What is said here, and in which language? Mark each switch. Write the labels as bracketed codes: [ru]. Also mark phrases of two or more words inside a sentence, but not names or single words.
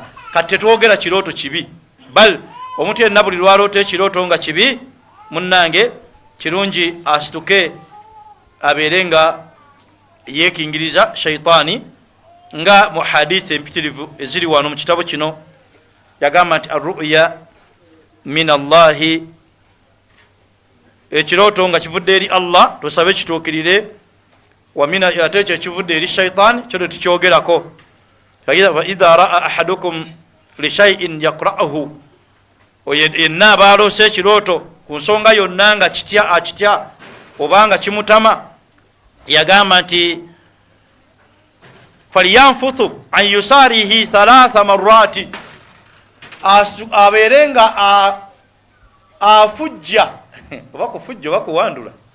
[lg] Kati tetwogera kirooto kibi bal omuntu yenna buli lwaloota ekirooto nga kibi munnange kirungi asituke abeere nga yeekingiriza shaitaani nga mu hadithi empitirivu eziri wano mu kitabo kino yagamba nti [ar] الرؤيا من الله [lg] ekirooto nga kivudde eri Allah tusabe kituukirire wa mina ate ekyo kivudde eri shaitaani kyo tetukyogerako. [ar] إذا رأى أحدكم لشيء يقرؤه [lg] yenna abaloose ekirooto ku nsonga yonna nga kitya akitya obanga kimutama yagamba nti [ar] فلينفث عن يساره [lg] 3 marrati abeere nga afujja oba kufujja oba kuwandula